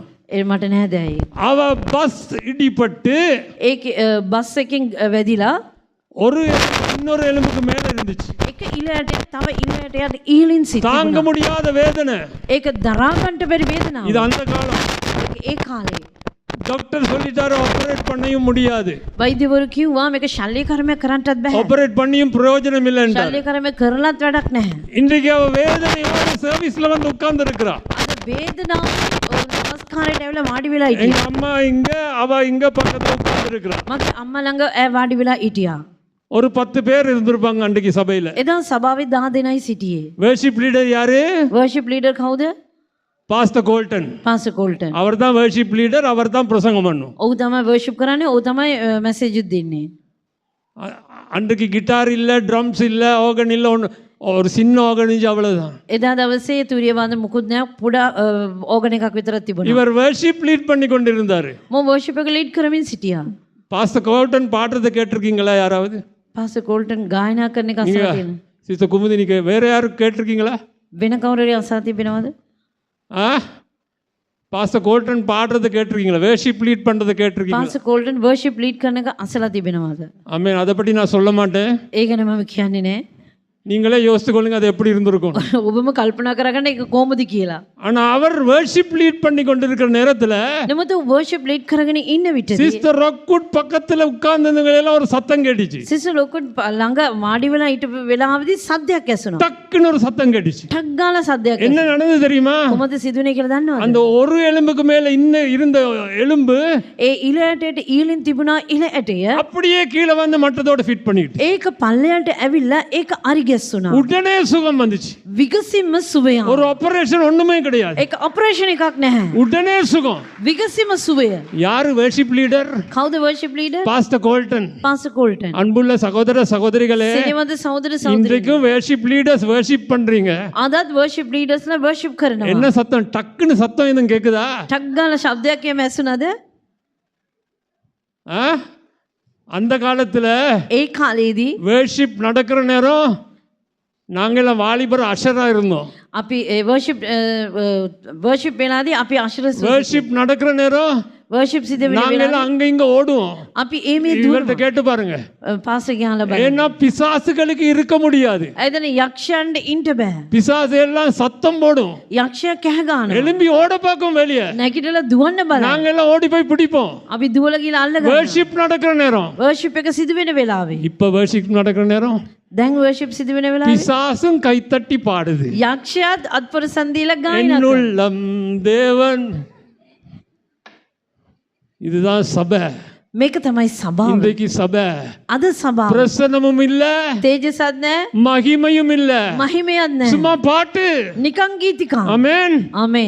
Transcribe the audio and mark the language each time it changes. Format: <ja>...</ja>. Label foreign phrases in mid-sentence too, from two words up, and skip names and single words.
<si>ඒ මට නෑදෑයි.</si> <ta>அவ பஸ் இடிபட்டு</ta> <si>ඒක බස් එකෙන් වැදිලා</si> <ta>ஒரு இன்னொரு எலும்புக்கு மேல இருந்துச்சு.</ta> <si>එක ඉලයට තව ඉලයට ඊලින්</si> <ta>தாங்க</ta> <si>සිටියා.</si> <ta>முடியாத வேதனை.</ta> <si>ඒක දරා ගන්නට බැරි වේදනාවක්.</si> <ta>இது அந்த காலம்.</ta> <si>ඒ කාලේ</si> <ta>டாக்டர் சொல்லிட்டாரு ஆபரேட் பண்ணவும் முடியாது.</ta> <si>වෛද්‍යවරු කිව්වා මේක ශල්‍ය කර්මයක් කරන්නටත් බෑ.</si> <ta>ஆபரேட் பண்ணியும் பிரயோஜனம் இல்லைன்றார்.</ta> <si>ශල්‍ය කර්මයක් කරලත් වැඩක් නැහැ.</si> <ta>இன்றைக்கு அவ வேதனையோட சர்வீஸ்ல வந்து உட்கார்ந்து இருக்கிறா.</ta> <si>අද වේදනාව නමස්කාරයට ඇවිල්ලා වාඩි වෙලා</si> <ta>எங்க</ta> <si>හිටියා.</si> <ta>அம்மா இங்க, அவ இங்க பக்கத்துல உட்கார்ந்து இருக்கிறா.</ta> <si>මගේ අම්මා ළඟ වාඩි වෙලා හිටියා.</si> <ta>ஒரு 10 பேர் இருந்திருப்பாங்க அன்றைக்கு சபையில.</ta> <si>එදා සභාවේ 10 දෙනයි සිටියේ.</si> <en>worship leader</en> <ta>யாரு?</ta> <en>worship leader</en> <si>කවුද?</si> <ta>பாஸ்டர் கோல்டன்.</ta> <si>පාස්ටර් කෝල්ටන්.</si> <ta>அவர் தான்</ta> <en>worship leader,</en> <ta>அவர் தான் பிரசங்கம் பண்ணும்.</ta> <si>ඔහු තමයි වර්ෂිප් කරන්නේ, ඔහු තමයි මැසේජ් දෙන්නේ.</si> <ta>அன்றைக்கு கிட்டார் இல்ல, ட்ரம்ஸ் இல்ல, ஆர்கன் இல்ல, ஒரு சின்ன ஆர்கன் இருந்துச்சு, அவ்வளவுதான்.</ta> <si>එදා දවසේ තූරිය වාදන මුකුත් නැහැ, පුඩා ඕගන් එකක් විතරක් තිබුණා.</si> <ta>இவர்</ta> <en>worship lead</en> <ta>பண்ணி கொண்டிருந்தாரு.</ta> <si>මම වර්ෂිප් එක ලීඩ් කරමින් සිටියා.</si> <ta>பாஸ்டர் கோல்டன் பாடுறதை கேட்டிருக்கீங்களா யாராவது?</ta> <si>පාස්ටර් කෝල්ටන් ගායනා කරන එක අසලා තියෙනවා.</si> <ta>சிஸ்டர் குமுதி, நீங்க வேற யாரும் கேட்டிருக்கீங்களா?</ta> <si>වෙන කවුරු හරි අසලා තිබෙනවද?</si> <ta>பாஸ்டர் கோல்டன் பாடுறதை கேட்டிருக்கீங்களா?</ta> <en>worship lead</en> <ta>பண்றதை கேட்டிருக்கீங்களா?</ta> <si>පාස්ටර් කෝල්ටන්</si> <en>worship lead</en> <si>කරන එක අසලා තිබෙනවද?</si> <ta>ஆமென். அதை பற்றி நான் சொல்ல மாட்டேன்.</ta> <si>ඒ ගැන මම කියන්නේ නැහැ.</si> <ta>நீங்களே யோசித்து கொள்ளுங்க அது எப்படி இருந்திருக்கும்.</ta> <si>ඔබම කල්පනා කරගන්න ඒක කොහොමද කියලා.</si> <ta>ஆனா அவர்</ta> <en>worship lead</en> <ta>பண்ணி கொண்டிருக்கிற நேரத்துல</ta> <si>නමුත්</si> <en>worship lead</en> <si>කරගෙන ඉන්න විටදී</si> <ta>சிஸ்டர் ராக்குட் பக்கத்துல உட்கார்ந்தவங்க எல்லாம் ஒரு சத்தம் கேட்டுச்சு.</ta> <si>සිස්ටර් ලොකුත් ළඟ වාඩි වෙලා හිටපු වෙලාවදී සද්දයක් ඇසුණා.</si> <ta>டக்குன்னு ஒரு சத்தம் கேட்டுச்சு.</ta> <si>ටක් ගාලා සද්දයක්</si> <ta>என்ன நடந்தது தெரியுமா?</ta> <si>කොහොමද සිදුනේ කියලා දන්නවද?</si> <ta>அந்த ஒரு எலும்புக்கு மேல இருந்த எலும்பு</ta> <si>ඒ ඉලයටට ඊලින් තිබුණා ඉල ඇටය.</si> <ta>அப்படியே கீழே வந்து மட்டத்தோட ஃபிட் பண்ணிட்டு</ta> <si>ඒක පල්ලයට ඇවිල්ලා ඒක අරිගැස්සුණා.</si> <ta>உடனே சுகம் வந்துச்சு.</ta> <si>විගසින්ම සුවය.</si> <ta>ஒரு ஆபரேஷன் ஒண்ணுமே கிடையாது.</ta> <si>ඒක ඔපරේෂන් එකක් නැහැ.</si> <ta>உடனே சுகம்.</ta> <si>විගසින්ම සුවය.</si> <ta>யாரு</ta> <en>worship leader?</en> <si>කවුද</si> <en>worship leader?</en> <ta>பாஸ்டர் கோல்டன்.</ta> <si>පාස්ටර් කෝල්ටන්.</si> <ta>அன்புள்ள சகோதர சகோதரிகளே,</ta> <si>සෙනෙවද සහෝදර සහෝදරියනි.</si> <ta>இன்றைக்கும்</ta> <en>worship leaders worship</en> <ta>பண்றீங்க.</ta> <si>අදත් වර්ෂිප් ලීඩර්ස්ලා වර්ෂිප් කරනවා.</si> <ta>என்ன சத்தம்? டக்குன்னு சத்தம் எதுவும் கேக்குதா?</ta> <si>ටක් ගාලා ශබ්දයක් එහෙම ඇසුණාද?</si> <ta>அந்த காலத்துல</ta> <si>ඒ කාලේදී</si> <ta>வர்ஷிப் நடக்கிற நேரம் நாங்கெல்லாம் வாலிபர் அஷரா இருந்தோம்.</ta> <si>අපි වර්ෂිප් වෙලාදී අපි අශිරස්</si> <ta>வர்ஷிப் நடக்கிற நேரம்</ta> <si>වර්ෂිප් සිද්ධ වෙන</si> <ta>நாங்கெல்லாம்</ta> <si>වෙලාවේ</si> <ta>அங்க இங்க ஓடுவோம்.</ta> <si>අපි මේ</si> <ta>இவர்கிட்ட கேட்டு பாருங்க.</ta> <si>පාස්ටර් ගියාලා බලන්න.</si> <ta>ஏன்னா பிசாசுகளுக்கு இருக்க முடியாது.</ta> <si>එතන යක්ෂයන්ට ඉන්න බෑ.</si> <ta>பிசாசு எல்லாம் சத்தம் போடும்,</ta> <si>යක්ෂයා කෑ ගන්නවා.</si> <ta>எழும்பி ஓட பார்க்கும் வெளியே.</ta> <si>නැගිටලා දුවන්න බලන්න.</si> <ta>நாங்க எல்லாம் ஓடி போய் பிடிப்போம்.</ta> <si>අපි දුවලා ගිහලා අල්ල ගන්නවා.</si> <ta>வர்ஷிப் நடக்கிற நேரம்.</ta> <si>වර්ෂිප් එක සිදු වෙන වෙලාවේ.</si> <ta>இப்ப வர்ஷிப் நடக்கிற நேரம்</ta> <si>දැන් වර්ෂිප් සිදු වෙන වෙලාවේ</si> <ta>பிசாசும் கைத்தட்டி பாடுது.</ta> <si>යක්ෂයාත් අත්පොර සන්දීලා ගායනා කරනවා.</si> <ta>என்னுள்ளம் தேவன். இதுதான் சபை.</ta> <si>මේක තමයි සභාව.</si> <ta>இன்றைக்கு சபை</ta> <si>අද සභාව.</si> <ta>பிரசன்னமும் இல்ல,</ta> <si>තේජසත් නැහැ,</si> <ta>மகிமையும் இல்ல,</ta> <si>මහිමයක් නැහැ.</si> <ta>சும்மா பாட்டு.</ta> <si>නිකන් ගීතිකා.</si> <ta>ஆமென்.</ta> <si>ආමේන්.</si>